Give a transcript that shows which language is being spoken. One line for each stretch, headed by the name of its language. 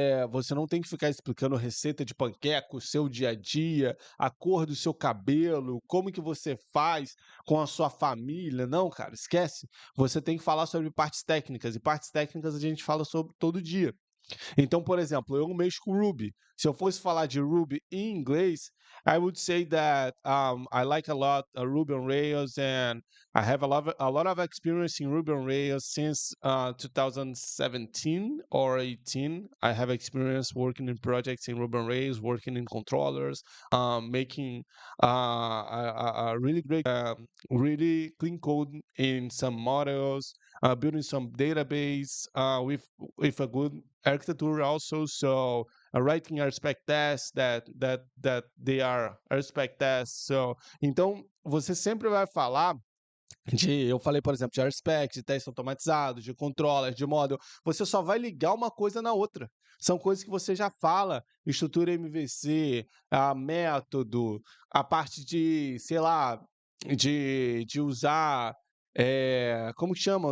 Portuguese: Você não tem que ficar explicando receita de panqueca, o seu dia a dia, a cor do seu cabelo, como que você faz com a sua família. Não, cara, esquece. Você tem que falar sobre partes técnicas, e partes técnicas a gente fala sobre todo dia. Então, por exemplo, eu mexo com Ruby. Se eu fosse falar de Ruby em inglês,
English: I would say that I like a lot Ruby on Rails, and I have a lot of experience in Ruby on Rails since 2017 or 18. I have experience working in projects in Ruby on Rails, working in controllers, making a really great, really clean code in some models, building some database with a good architecture also. So writing RSpec tests that they are RSpec tests.
Portuguese: So, então você sempre vai falar eu falei, por exemplo, de RSpec, de testes automatizados, de controllers, de model. Você só vai ligar uma coisa na outra. São coisas que você já fala, estrutura MVC, método, a parte de, sei lá, de usar, como que chama?